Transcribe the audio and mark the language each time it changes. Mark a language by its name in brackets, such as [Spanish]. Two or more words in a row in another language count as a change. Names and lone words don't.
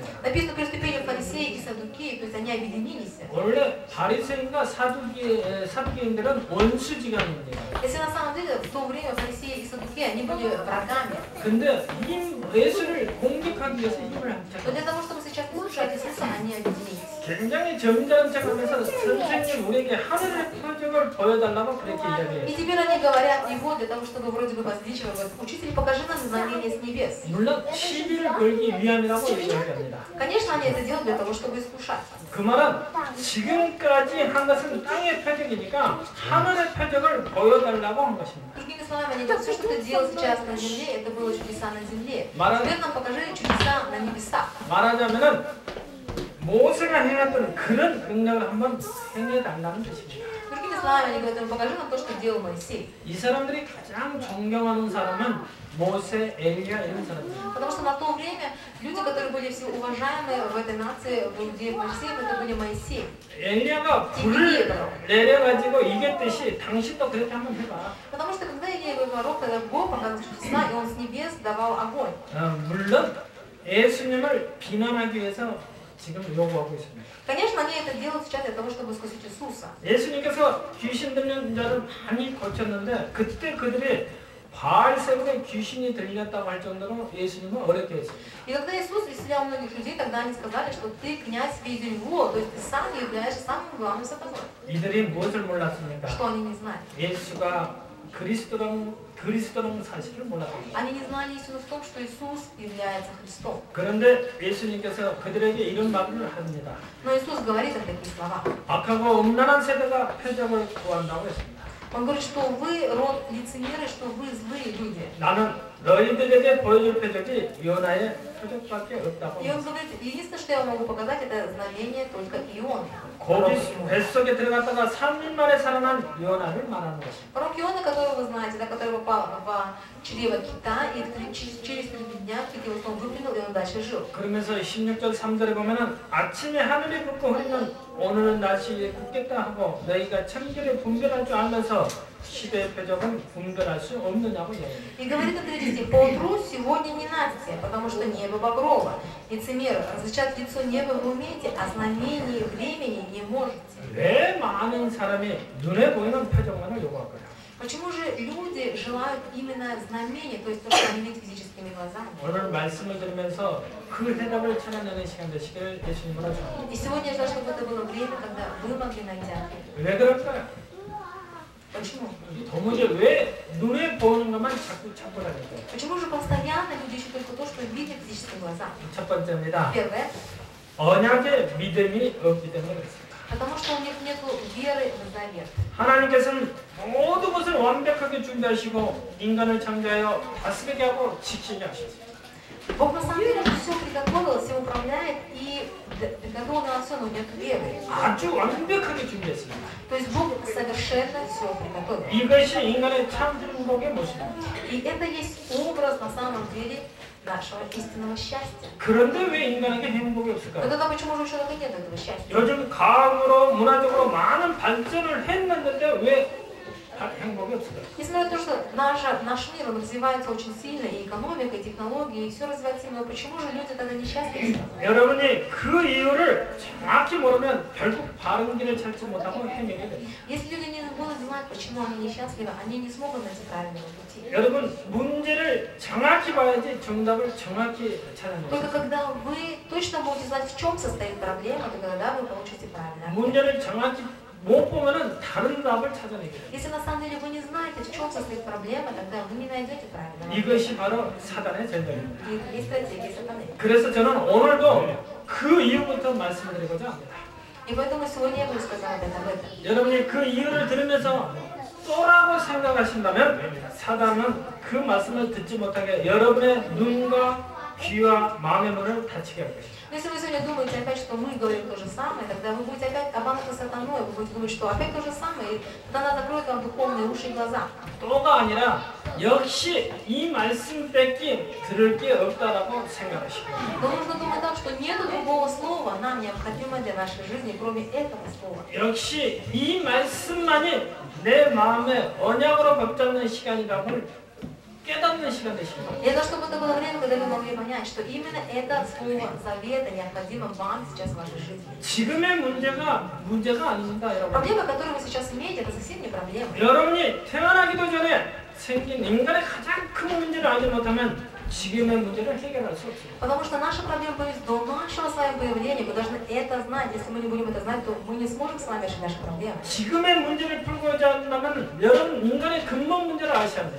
[Russian] Написано, приступили фарисеи и саддукеи, то есть они объединились. [Korean] 원래 바리새인과 사두개인들은 원수지간입니다. [Russian] Если на самом деле в то время фарисеи и саддукеи, они были врагами. [Korean] 근데 이 예수를 공격하기 위해서 힘을 [Russian] Но [Korean] 합쳤다. [Russian] для того, чтобы сейчас слушать Иисуса, они объединились. [Korean] 굉장히 점잖척하면서 선생님 우리에게 하늘의 표적을 보여달라고 그렇게 이야기해요. [Russian] И теперь они говорят его для того, чтобы вроде бы возвеличивать. Говорят, учитель, покажи нам знамение с небес. [Korean] 물론 시비를 걸기 위함이라고 얘기합니다. [Russian] Конечно, они это делают для того, чтобы искушать. [Korean] 그 말은 지금까지 한 것은 땅의 표적이니까 하늘의 표적을 보여달라고 한 것입니다. [Russian] Другими словами, они говорят, все, что ты делал сейчас на земле, это было чудеса на земле. [Korean] 말하- [Russian] Теперь нам покажи чудеса на небесах. [Korean] 말하자면은 모세가 행했던 그런 능력을 한번 행해달라는 뜻입니다. [Russian] Другими словами, они говорят, покажи нам то, что делал Моисей. [Korean] 이 사람들이 가장 존경하는 사람은 모세, 엘리야 이런 사람들입니다. [Russian] Потому что на то время люди, которые были все уважаемые в этой нации, в иудеев Моисеем, это были Моисей. [Korean] 엘리야가 불을 내려가지고 이겼듯이 당신도 그렇게 한번 해봐. [Russian] Потому что когда Илья его пророк, тогда Бог показывал чудеса, и он с небес давал огонь. [Korean] 물론 예수님을 비난하기 위해서 지금 요구하고 있습니다. [Russian] Конечно, они это делают сейчас для того, чтобы искусить Иисуса. [Korean] 예수님께서 귀신 들린 자를 많이 고쳤는데 그때 그들이 바알세불에 귀신이 들렸다고 할 정도로 예수님은 어렵게 했습니다. [Russian] И когда Иисус исцелял многих людей, тогда они сказали, что ты князь Вельзевула, то есть ты сам являешься самым главным сатаной. [Korean] 이들이 무엇을 몰랐습니까? [Russian] Что они не знали? [Korean] 예수가 그리스도라는 사실을 몰랐습니다. [Russian] Они не знали истину в том, что Иисус является Христом. [Korean] 그런데 예수님께서 그들에게 이런 말을 합니다. [Russian] Но Иисус говорит им такие слова. [Korean] 악하고 음란한 세대가 표적을 구한다고 했습니다. [Russian] Он говорит, что вы род лицемеры, что вы злые люди. [Korean] 나는 너희들에게 보여줄 표적이 요나의 표적밖에 없다고. [Russian] И он говорит, единственное, что я могу показать, это знамение только Иона. [Korean] 고기 뱃속에 들어갔다가 3일 만에 살아난 요나를 말하는 것입니다. [Russian] Пророк Иона, которого вы знаете, да, который попал в чрево кита, и через 3 дня кит его снова выплюнул, и он дальше жил. [Korean] 그러면서 16절 3절에 보면은 아침에 하늘이 붓고 흐리면 오늘은 날씨에 굽겠다 하고 너희가 천결에 분별할 줄 알면서 시대의 표적은 분별할 수 없느냐고 얘기합니다. [Russian] И говорит на 3 стих, поутру сегодня не нате, потому что небо багрово. Лицемеры, различать лицо неба вы умеете, а знамений времени не можете. [Korean] 왜 많은 사람이 눈에 보이는 표적만을 요구할까요? [Russian] Почему же люди желают именно знамения, то есть то, что они видят физическими глазами? [Korean] 오늘 말씀을 들으면서 그 해답을 찾아내는 시간 되시길 예수님으로 축원합니다. [Russian] И сегодня я желаю, чтобы это было время, когда вы могли найти ответ. [Korean] 왜 그럴까요? [Russian] Почему? [Korean] 도무지 왜 눈에 보이는 것만 자꾸 찾고 다닐까요? [Russian] Почему же постоянно люди ищут только то, что видят физическими глазами? [Korean] 첫 번째입니다. [Russian] Первое, [Korean] 언약의 믿음이 없기 때문에 그렇습니다. [Russian] потому что у них нет веры в завет. [Korean] 하나님께서는 모든 것을 완벽하게 준비하시고 인간을 창조하여 다스리게 하고 지키게 하셨습니다. [Russian] Бог на самом деле все приготовил, все управляет и приготовил на все, но нет веры. [Korean] 아주 완벽하게 준비했습니다. [Russian] То есть Бог совершенно все приготовил. [Korean] 이것이 인간의 참 행복의 모습입니다. [Russian] И это есть образ на самом деле нашего истинного счастья. [Korean] 그런데 왜 인간에게 행복이 [Russian] Но [Korean] 없을까요? [Russian] тогда почему же у человека нет этого счастья? [Korean] 요즘 과학으로 문화적으로 많은 발전을 했는데 왜 행복이 없을까요? [Russian] Несмотря на то, что наш мир он развивается очень сильно, и экономика, и технологии, и все развивается сильно, но почему же люди тогда несчастливы? [Korean] 여러분이 그 이유를 정확히 모르면 결국 바른 길을 찾지 못하고 헤매게 됩니다. [Russian] Если люди не будут знать, почему они несчастливы, они не смогут найти правильного пути. [Korean] 여러분 문제를 정확히 봐야지 정답을 정확히 찾아내요. [Russian] Только когда вы точно будете знать, в чем состоит проблема, то тогда вы получите правильный ответ. [Korean] 문제를 정확히 못 보면은 다른 답을 찾아내게 돼요. [Russian] Если на самом деле вы не знаете, в чем состоит проблема, тогда вы не найдете правильного ответа. [Korean] 이것이 바로 사단의 전략입니다. [Russian] И это есть стратегия сатаны. [Korean] 그래서 저는 오늘도 그 이유부터 말씀드리고자 합니다. [Russian] И поэтому сегодня я буду сказать об этом. [Korean] 여러분이 그 이유를 들으면서 또라고 생각하신다면 사단은 그 말씀을 듣지 못하게 여러분의 눈과 귀와 마음의 문을 닫히게 할 것입니다. [Russian] Но если вы сегодня думаете опять, что мы говорим то же самое, тогда вы будете опять обмануты сатаной, вы будете думать, что опять то же самое, и тогда она закроет вам духовные уши и глаза. [Korean] 또가 아니라 역시 이 말씀 뺏기 들을 게 없다라고 생각하시고 [Russian] Но нужно думать так, что нет другого слова нам необходимо для нашей жизни, кроме этого слова. [Korean] 역시 이 말씀만이 내 마음에 언약으로 붙잡는 시간이라고 깨닫는 시간 되십니다. [Russian] И это чтобы это было время, когда вы могли понять, что именно это слово завета необходимо вам сейчас в вашей жизни. [Korean] 지금의 문제가 아닙니다, 여러분. [Russian] Проблема, которую вы сейчас имеете, это совсем не проблема. [Korean] 여러분이 태어나기도 전에 생긴 인간의 가장 큰 문제를 알지 못하면 지금의 문제를 해결할 수 없습니다. [Russian] Потому что наша проблема появится до нашего с вами появления. Мы должны это знать. Если мы не будем это знать, то мы не сможем с вами решить наши проблемы. [Korean] 지금의 문제를 풀고자 한다면 여러분 인간의 근본 문제를 아셔야 합니다.